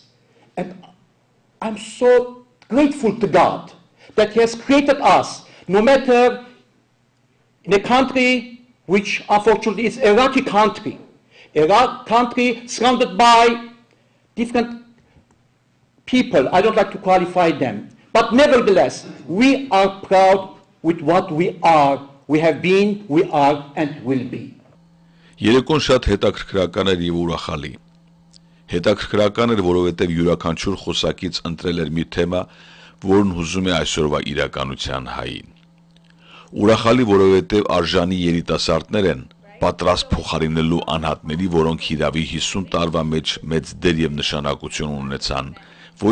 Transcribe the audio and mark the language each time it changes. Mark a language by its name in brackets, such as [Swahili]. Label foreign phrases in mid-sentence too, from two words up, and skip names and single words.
[English] And I'm so grateful to God that He has created us, no matter in a country which unfortunately is a rocky country, surrounded by different people. I don't like to qualify them. But nevertheless, we are proud with what we are. We have been, we are, and will be. [Armenian] Երեկոն շատ հետաքրքրական էր եւ ուրախալի։ Հետաքրքրական էր, որովհետեւ յուրաքանչյուր խոսակից ընտրել էր մի թեմա, որն հուզում է այսօրվա իրականության հային։ Ուրախալի, որովհետեւ արժանի երիտասարդներ են, պատրաստ փոխարինելու անհատների, որոնք հիրավի 50 տարվա մեջ մեծ դեր եւ նշանակություն ունեցան, ոչ